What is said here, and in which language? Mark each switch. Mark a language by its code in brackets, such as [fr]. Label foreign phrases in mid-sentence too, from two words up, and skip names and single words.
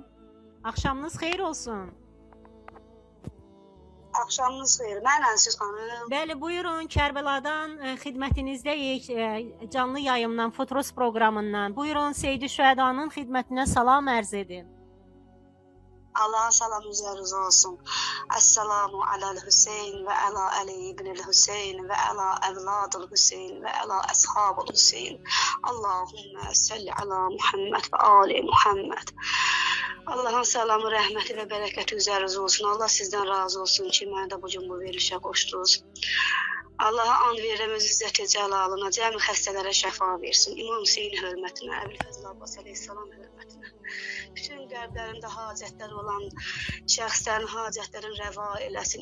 [az] Axşamınız xeyir olsun. Axşamınız xeyir. Mənlə siz xanım. Bəli, buyurun, Kərbəladan xidmətinizdəyik, canlı yayımdan, Futros proqramından. Buyurun, Seyid-i Şühədanın xidmətinə salam ərz edin. [tr] Allah'a salam üzerinize olsun. [ar] السلام على الحسين وعلى علي بن الحسين وعلى أولاد الحسين وعلى أصحاب الحسين. اللهم صل على محمد وآل محمد. [az] Allah'ın salamı, rəhməti və bərəkəti üzərinizə olsun. Allah sizdən razı olsun ki, mənə də bugün bu verilişə qoşdunuz. Allah'a and verirəm öz izzəti cəlalına, cəmi xəstələrə şəfa versin. İmam Hüseyin hörmətinə, Əbülfəzl Abbas əleyhissalam hörmətinə. Bütün qəlblərində hacətlər olan şəxslərin hacətlərin rəva eləsin.